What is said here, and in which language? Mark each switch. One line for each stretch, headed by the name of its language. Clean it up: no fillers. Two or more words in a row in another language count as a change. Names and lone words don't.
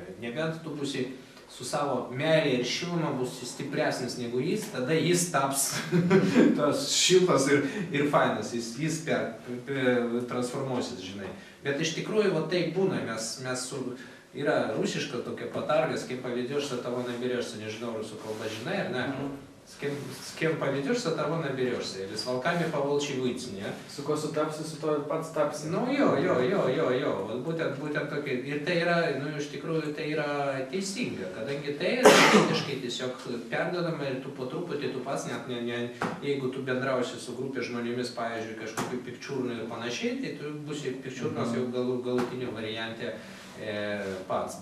Lithuanian: Nebent tu būsi su savo meilė ir šiluma būsi stipresnis negu jis, tada jis taps tas šiltas ir fainas, jis transformuosis, žinai. Bet iš tikrųjų, va taip būna, yra rusiška tokia patarlės, kaip
Russian: поведёшься, того наберёшься,
Lithuanian: nežinau, rusų kalba žinai, ar ne?
Russian: С кем поведешься, того наберешься. Или с волками по волчьи выйти, не?
Lithuanian: Su kuo sutapsi, su to pats tapsi. Nu jo. Būtent tokia. Ir tai yra, iš tikrųjų, tai yra teisinga, kadangi tai yra energetiškai tiesiog perdodama ir tu po truputį, tu pats net, jeigu tu bendrausi su grupė žmonėmis, pavyzdžiui, kažkokiu pikčiūrnu ir panašiai, tai tu būsi pikčiūrnas jau galutiniu variante pats.